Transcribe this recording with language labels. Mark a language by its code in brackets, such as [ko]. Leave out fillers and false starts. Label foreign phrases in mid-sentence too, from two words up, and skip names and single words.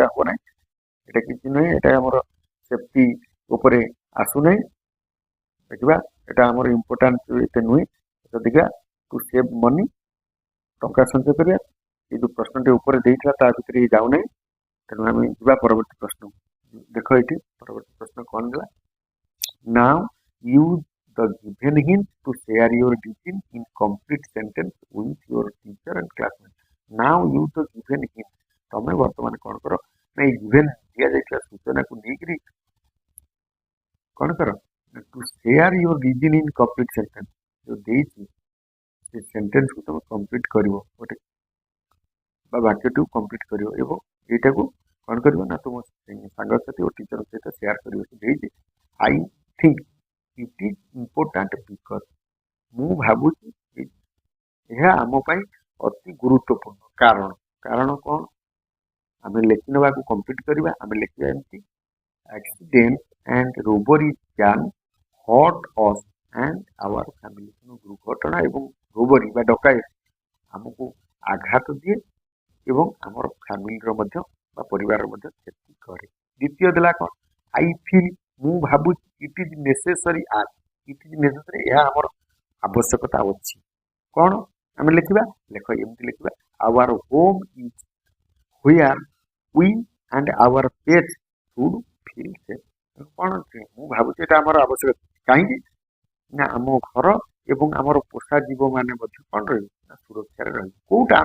[or] ହବ ନାହିଁ ଏଇଟା କିଛି ନୁହେଁ ଏଇଟା ଆମର ସେଫ୍ଟି ଉପରେ ଆସୁନାହିଁ ଦେଖିବା ଏଇଟା ଆମର ଇମ୍ପୋର୍ଟାଣ୍ଟ ଏତେ ନୁହେଁ ଦେଖିବା [en] to save money [or] ଟଙ୍କା ସଞ୍ଚୟ କରିବା ଏଇ ଯେଉଁ ପ୍ରଶ୍ନଟି ଉପରେ ଦେଇଥିଲା ତା ଭିତରେ ଇଏ ଯାଉନାହିଁ ତେଣୁ ଆମେ ଯିବା ପରବର୍ତ୍ତୀ ପ୍ରଶ୍ନ ଦେଖ ଏଇଠି ପରବର୍ତ୍ତୀ ପ୍ରଶ୍ନ କ'ଣ ଦେଲା [en] now use the given hint to share your digit in complete sentence with your teacher and classmates. Now use the given hint. [or] ତମେ ବର୍ତ୍ତମାନ କ'ଣ କର ନା ଏଇ given ଦିଆଯାଇଥିବା ସୂଚନାକୁ ନେଇକରି କ'ଣ କର [en] to share your reason in complete sentence [or] ଯେଉଁ ଦେଇଛି ସେ ସେଣ୍ଟେନ୍ସକୁ ତମେ କମ୍ପ୍ଲିଟ୍ କରିବ ଗୋଟେ ବା ବାକ୍ୟଟିକୁ କମ୍ପ୍ଲିଟ୍ କରିବ ଏବଂ ଏଇଟାକୁ କ'ଣ କରିବ ନା ତୁମ ସାଙ୍ଗସାଥି ଓ ଟିଚର ସହିତ ସେୟାର କରିବ ସେ ଦେଇଛି ଆଇ [en] think it is important because [or] ମୁଁ ଭାବୁଛି ଏହା ଆମ ପାଇଁ ଅତି ଗୁରୁତ୍ୱପୂର୍ଣ୍ଣ କାରଣ କ'ଣ ଆମେ ଲେଖି ନେବାକୁ କମ୍ପ୍ଲିଟ୍ କରିବା ଆମେ ଲେଖିବା ଏମିତି [en] accident and robbery can hurt us and our family [or] ଦୁର୍ଘଟଣା ଏବଂ ରୋବରୀ ବା ଡକାୟତ ଆମକୁ ଆଘାତ ଦିଏ ଏବଂ ଆମର ଫ୍ୟାମିଲିର ମଧ୍ୟ ବା ପରିବାରର ମଧ୍ୟ କ୍ଷତି କରେ ଦ୍ୱିତୀୟ ଦେଲା କ'ଣ [en] I feel [or] ମୁଁ ଭାବୁଛି [en] it is necessary [or] ଏହା ଆମର ଆବଶ୍ୟକତା ଅଛି କ'ଣ ଆମେ ଲେଖିବା ଏମିତି ଲେଖିବା [en] our home is where we and our pets should feel safe [or] କ'ଣ ମୁଁ ଭାବୁଛି ଏଇଟା ଆମର ଆବଶ୍ୟକ କାହିଁକି ନା ଆମ ଘର ଏବଂ ଆମର ପୋଷା ଜୀବମାନେ ମଧ୍ୟ କ'ଣ ରହିବେ ନା ସୁରକ୍ଷାରେ ରହିବେ କୋଉଟା ଆମେ